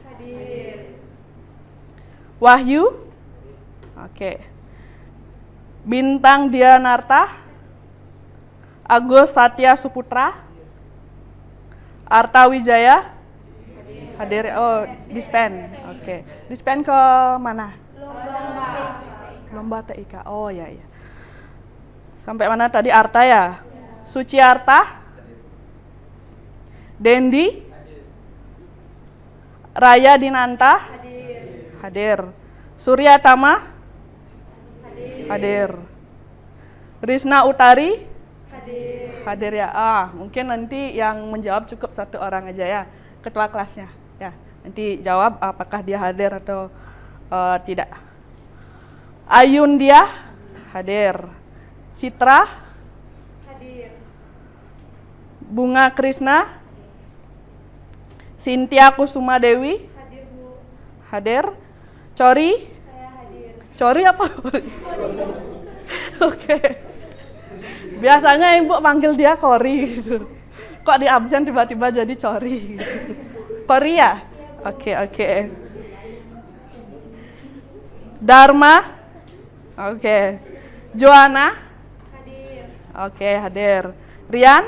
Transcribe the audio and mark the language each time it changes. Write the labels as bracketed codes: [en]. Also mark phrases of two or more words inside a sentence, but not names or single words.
[id] Wahyu. Oke. Bintang Dianarta. Agus Satya Suputra. Arta Wijaya. Hadir. Oh, dispen. Oke. Dispen ke mana? Lomba TIK. Oh ya ya. Sampai mana tadi? Arta ya? Suci Arta. Dendi. Raya Dinanta. Hadir. Surya Tama. Hadir. Risna Utari. Hadir ya. Mungkin nanti yang menjawab cukup satu orang aja ya, ketua kelasnya. Ya, nanti jawab apakah dia hadir atau tidak. Ayundia. Hadir. Citra. Bunga Krisna. Cynthia Kusuma Dewi. Hadir. Cori. Cori apa? Oke. Biasanya Ibu panggil dia Kori gitu. Kok di absen tiba-tiba jadi Cori gitu. Kori ya? Oke. Dharma. Oke. Joanna. Oke, hadir. Rian.